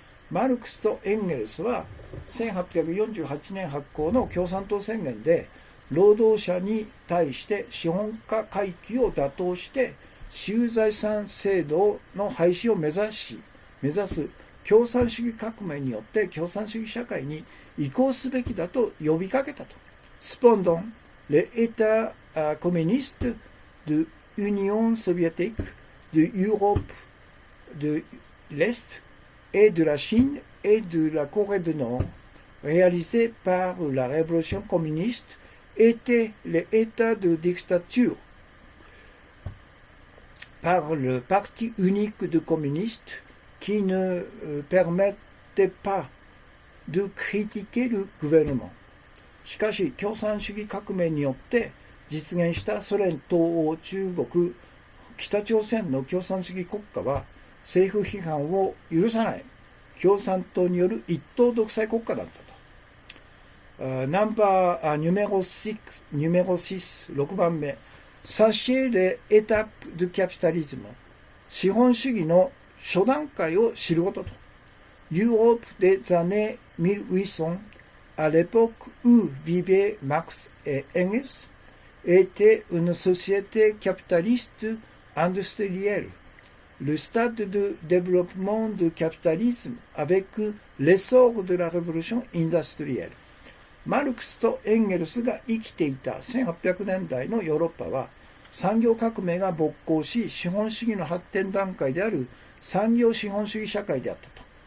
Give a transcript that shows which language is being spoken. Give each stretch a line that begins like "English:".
Japanese: マルクスとエンゲルスは1848年発行の共産党宣言で労働者に対して資本家階級を打倒して私有財産制度の廃止を目指す共産主義革命によって共産主義社会に移行すべきだと呼びかけたと。
French: Cependant, les États communistes de l'Union soviétique, de l'Europe de l'Est et de la Chine et de la Corée du Nord, réalisés par la révolution communiste, étaient les États de dictature par le parti unique de communistes qui ne permettait pas de critiquer le gouvernement。
Japanese: しかし共産主義革命によって実現したソ連東欧中国北朝鮮の共産主義国家は政府批判を許さない共産党による一党独裁国家だったと。ナンバーnuméro 6、6番目。
French: Sachez les étapes du capitalisme。
Japanese: 資本主義の初段階を知ることと。
French: Europe des années 1800, à l'époque où vivaient Marx et Engels, était une société capitaliste industrielle. Le stade de développement du capitalisme avec l'essor de la révolution industrielle。
Japanese: マルクスとエンゲルスが生きていた1800年代のヨーロッパは産業革命が勃興し資本主義の発展段階である産業資本主義社会であったと。